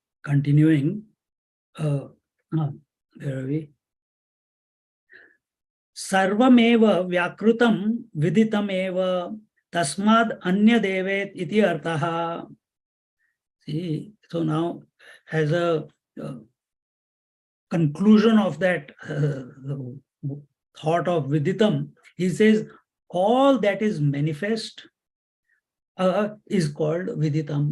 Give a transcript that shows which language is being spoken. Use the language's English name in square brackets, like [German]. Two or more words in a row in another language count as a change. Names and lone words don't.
[English] Continuing, where are we? [Sanskrit] Sarvameva vyakrutam viditameva tasmad anya devet iti artaha. [English] See, so now as a conclusion of that thought of viditam, he says all that is manifest is called viditam.